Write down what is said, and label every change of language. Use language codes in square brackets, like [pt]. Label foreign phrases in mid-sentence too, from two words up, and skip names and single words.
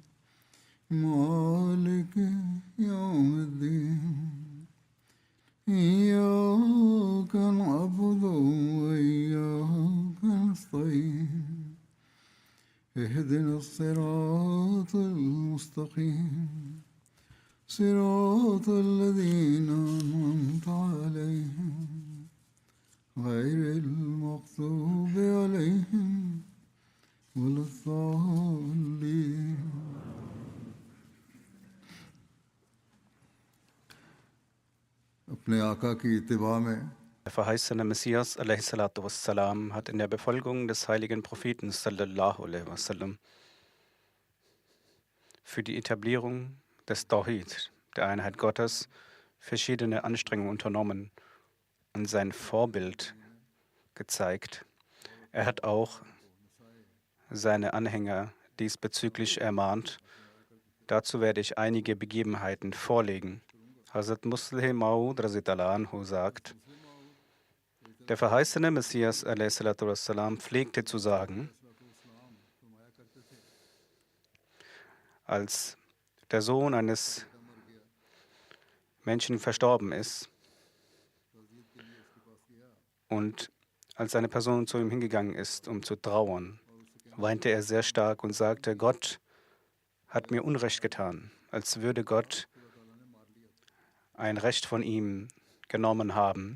[ar] مالك يوم الدين إياك نعبد وإياك نستعين اهدنا الصراط المستقيم صراط الذين أنعمت عليهم غير المغضوب عليهم ولا الضالين. [ur] اپنے آقا کی اتباع میں [de] Der verheißene Messias wassalam, hat in der Befolgung des heiligen Propheten [ar] صلى الله عليه وسلم [de] für die Etablierung des Tawhid, der Einheit Gottes, verschiedene Anstrengungen unternommen und sein Vorbild gezeigt. Er hat auch seine Anhänger diesbezüglich ermahnt. Dazu werde ich einige Begebenheiten vorlegen. Hazrat Musleh Maud [ar] رضي الله عنه [de] sagt, der verheißene Messias wassalam, pflegte zu sagen, als der Sohn eines Menschen verstorben ist und als eine Person zu ihm hingegangen ist, um zu trauern, weinte er sehr stark und sagte, Gott hat mir Unrecht getan, als würde Gott ein Recht von ihm genommen haben.